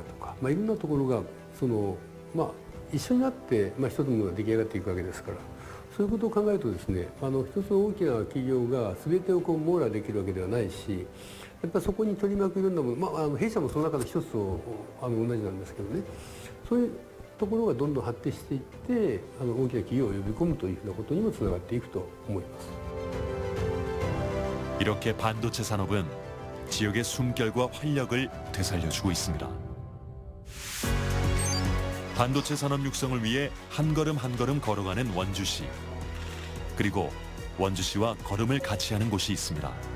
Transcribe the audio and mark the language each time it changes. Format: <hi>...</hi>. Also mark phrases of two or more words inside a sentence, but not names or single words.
<ja>とか、いろんなところが一緒になって、一つのものが出来上がっていくわけですから、そういうことを考えるとですね、一つの大きな企業が全てを網羅できるわけではないし、やっぱりそこに取り巻くいろんなもの、弊社もその中の一つと同じなんですけどね、そういうところがどんどん発展していって大きな企業を呼び込むというふうなことにもつながっていくと思います。</ja> <ko>이렇게 반도체 산업은 지역의 숨결과 활력을 되살려주고 있습니다. 반도체 산업 육성을 위해 한 걸음 한 걸음 걸어가는 원주시. 그리고 원주시와 걸음을 같이 하는 곳이 있습니다.</ko>